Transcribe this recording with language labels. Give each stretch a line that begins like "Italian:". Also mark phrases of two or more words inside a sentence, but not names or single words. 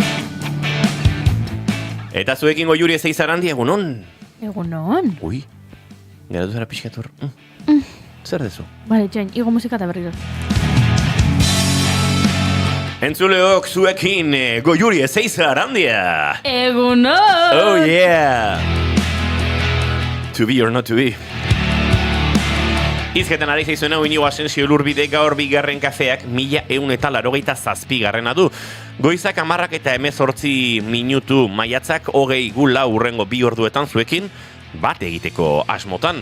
Basque: Eta zuekin Goiuri Ezeizarandi, egunon. Egunon. Ui, geratu zara pixkatur. Zer dezu? Bale, txain, igo musika eta berriro. Entzuleok, zuekin Goiuri Ezeizarandia. Egunon!
English: Oh yeah! To be or not to be.
Basque: Izketan ari zaizuena Inigo Asensio Lurbide gaur bigarren kafeak 1187 du. Goizak 10:18 minutu, maiatzak 24 urrengo 2 orduetan zuekin bat egiteko asmotan.